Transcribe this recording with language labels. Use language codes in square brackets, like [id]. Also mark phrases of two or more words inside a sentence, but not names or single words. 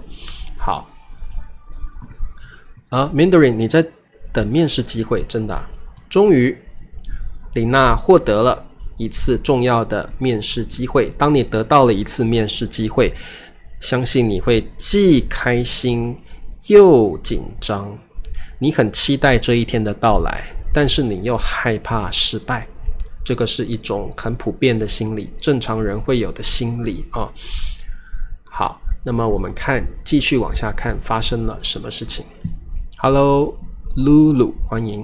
[zh] 好，Mandarin 你在等面試機會，真的啊？終於，琳娜獲得了一次重要的面試機會。當你得到了一次面試機會，相信你會既開心又緊張。你很期待這一天的到來，但是你又害怕失敗。這個是一種很普遍的心理，正常人會有的心理啊。好，那麼我們繼續往下看，發生了什麼事情。Hello Lulu 歡迎。